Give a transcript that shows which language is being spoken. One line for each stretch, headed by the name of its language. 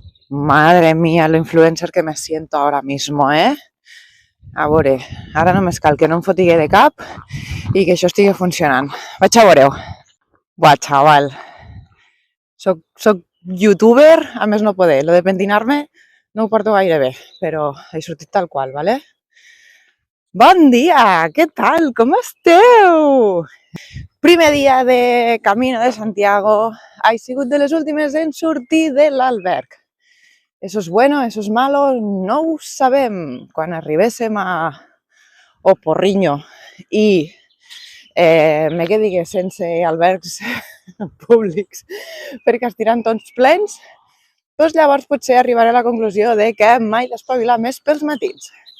Spanish: Madre mía, lo influencer que me siento ahora mismo, eh?
Catalan: A veure, ara només cal que no em fotigui de cap i que això estigui funcionant. Vaig a veure-ho. Buah, xaval. Soc youtuber, a més no poder. Lo de pentinar-me no ho porto gaire bé, però he sortit tal qual, ¿vale? Bon dia, què tal? Com esteu? Primer dia de Camino de Santiago. Ha sigut de les últimes en sortir de l'alberg.
Spanish: Eso es bueno, eso es malo,
Catalan: no ho sabem. Quan arribéssim a Oporriño i me quedi sense albergs públics perquè estiran tots plens, doncs llavors potser arribaré a la conclusió de que mai l'espavilar més pels matins.